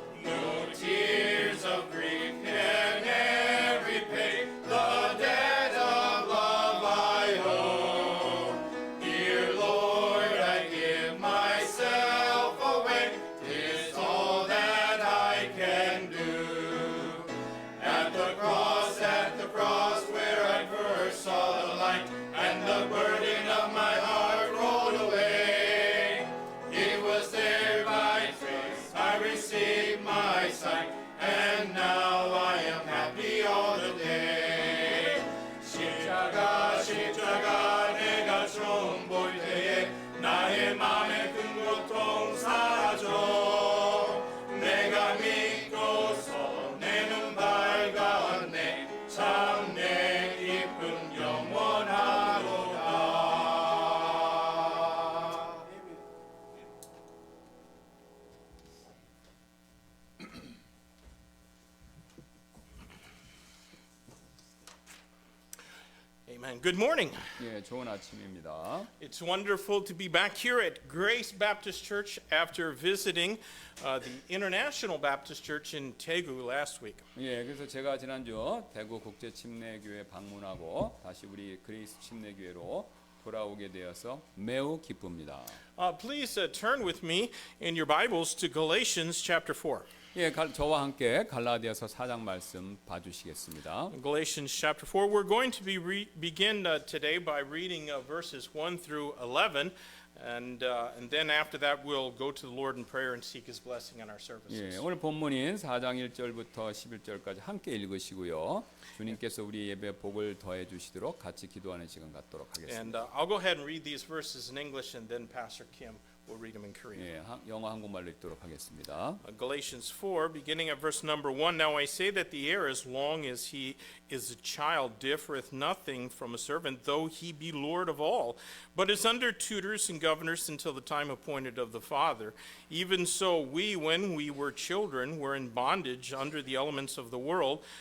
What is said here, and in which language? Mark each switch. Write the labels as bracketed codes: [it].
[en] No tears of grief can ever pay the debt of love I owe Dear Lord I give myself away 'tis all that I can do At the cross where I first saw the light and the burden of my heart rolled away. It was there by grace I received my sight, and now I am happy all the day. [ko] 십자가 내가 처음 볼 때에 나의 맘의 큰 고통 사라져 내가 믿고서 [en] Amen. Good morning. [ko] 예, 좋은 아침입니다. [en] It's wonderful to be back here at Grace Baptist Church after visiting the International Baptist Church in Daegu last week. [ko] 예, 그래서 제가 지난주 대구 국제 침례교회 방문하고 다시 우리 그레이스 침례교회로 돌아오게 되어서 매우 기쁩니다. [en] Please turn with me in your Bibles to Galatians chapter 4. [ko] 예, 저와 함께 갈라디아서 4장 말씀 봐주시겠습니다. [en] Galatians chapter 4. We're going to begin today by reading verses 1 through 11. And then after that, we'll go to the Lord in prayer and seek His blessing on our services. [ko] 예, 오늘 본문인 4장 1절부터 11절까지 함께 읽으시고요. 주님께서 우리 예배 복을 더해 주시도록 같이 기도하는 시간 갖도록 하겠습니다. [en] And I'll go ahead and read these verses in English, and then Pastor Kim will read them in Korean. [ko] 예, 영어 한국말로 읽도록 하겠습니다. [en] Galatians 4, beginning at verse number 1. Now I say that the heir, as long as he is a child, differeth nothing from a servant, though he be Lord of all, but is under tutors and governors until the time appointed of the Father. Even so we, when we were children, were in bondage under the elements of the world.